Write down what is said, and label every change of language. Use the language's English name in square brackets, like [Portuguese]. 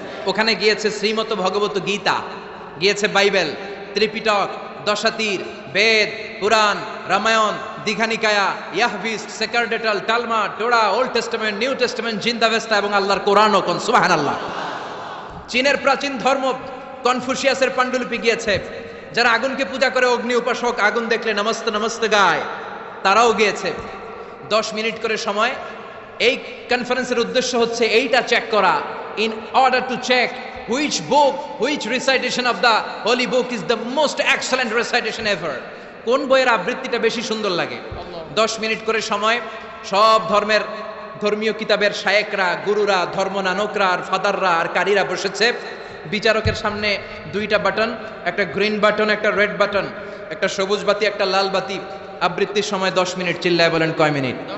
[Bangla] ওখানে গিয়েছে শ্রীমত ভগবত গীতা, গিয়েছে বাইবেল, ত্রিপিটক, দশাতীর, বেদ, পুরাণ, Ramayana, Dighanikaya, ইয়াহভিস, সেকারডেটাল, টালমা, টোরা, old testament, new testament, জিন্দাভেস্তা এবং আল্লাহর কোরআনও। কোন সুবহানাল্লাহ। চীনের প্রাচীন ধর্ম কনফুসিয়াসের পাণ্ডুলিপি গিয়েছে। যারা আগুনকে পূজা করে, অগ্নি উপাসক, আগুন দেখলে নমস্তে নমস্তে গায়, তারাও গিয়েছে। 10 মিনিট করে সময়। এই কনফারেন্সের উদ্দেশ্য হচ্ছে এইটা চেক করা, [English] in order to check which book, which recitation of the holy book is the most excellent recitation ever. [Bangla] কোন বইয়ের আবৃত্তিটা বেশি সুন্দর লাগে। 10 মিনিট করে সময়। সব ধর্মের ধর্মীয় কিতাবের শায়েকরা, গুরুরা, ধর্মনানকরা আর ফাদাররা আর কারীরা বসেছে। বিচারকের সামনে 2টা বাটন, একটা গ্রিন বাটন, একটা রেড বাটন, একটা সবুজ বাতি, একটা লাল বাতি। আবৃত্তির সময় 10 মিনিট। চিল্লায় বলেন কয় মিনিট?